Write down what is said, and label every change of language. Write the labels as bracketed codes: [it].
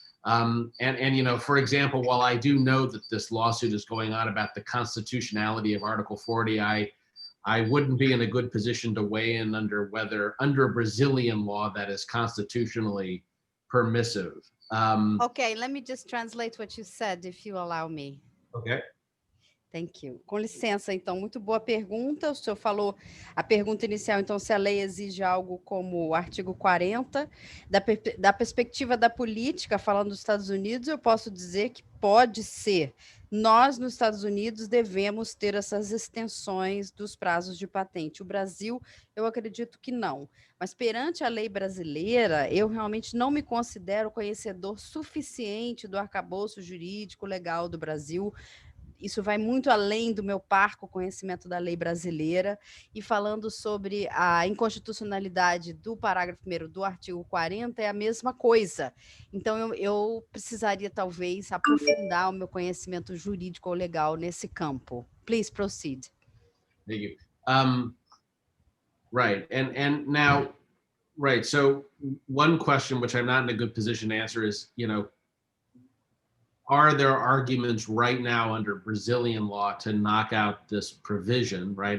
[en] And you know, for example, while I do know that this lawsuit is going on about the constitutionality of Article 40, I wouldn't be in a good position to weigh in under whether under Brazilian law that is constitutionally permissive. Okay, let me just translate what you said, if you allow me. Okay. Thank you. [pt] Com licença, então, muito boa pergunta. O senhor falou a pergunta inicial, então, se a lei exige algo como o artigo 40. Da perspectiva da política, falando dos Estados Unidos, eu posso dizer que pode ser. Nós, nos Estados Unidos, devemos ter essas extensões dos prazos de patente. O Brasil, eu acredito que não. Mas perante a lei brasileira, eu realmente não me considero conhecedor suficiente do arcabouço jurídico legal do Brasil. Isso vai muito além do meu parco conhecimento da lei brasileira, e falando sobre a inconstitucionalidade do parágrafo 1º do artigo 40 é a mesma coisa. Então, eu precisaria, talvez, aprofundar o meu conhecimento jurídico ou legal nesse campo. [en] Please proceed. Thank you. Right, and now, right, so one question which I'm not in a good position to answer is, you know, are there arguments right now under Brazilian law to knock out this provision, right?